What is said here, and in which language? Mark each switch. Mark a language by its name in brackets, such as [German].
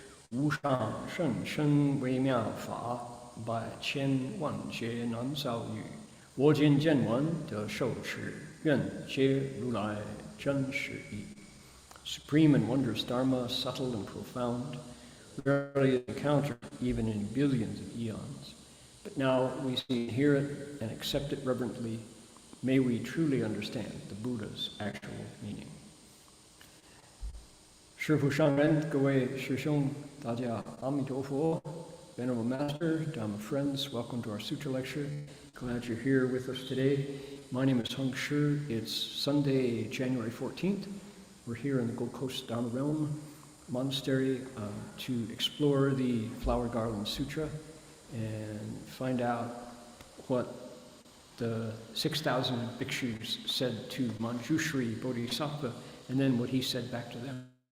[Chinese] 无上甚深微妙法，百千万劫难遭遇。我今见闻得受持，愿皆如来真实义。 [English] Supreme and wondrous Dharma, subtle and profound, rarely encountered even in billions of eons. But now we see and hear it and accept it reverently. May we truly understand the Buddha's actual meaning. [Chinese] 师父上人，各位师兄，大家阿弥陀佛。 [English] Venerable Master, Dharma friends, welcome to our Sutra lecture. Glad you're here with us today. My name is Heng. It's Sunday, January 14th. We're here in the Gold Coast Dharma Realm Monastery to explore the Flower Garland Sutra and find out what the 6,000 bhikshus said to Manjushri Bodhisattva, and then what he said back to them.